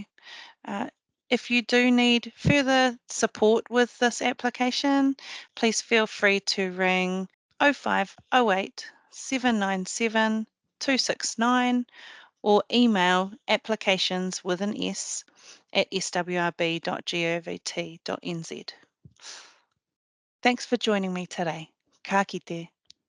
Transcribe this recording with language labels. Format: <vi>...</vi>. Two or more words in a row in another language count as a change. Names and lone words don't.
<en>Uh, if you do need further support with this application, please feel free to ring 0508 797 269 or email applications with an S at swrb.govt.nz. Thanks for joining me today.</en> <mi>Ka kite.</mi>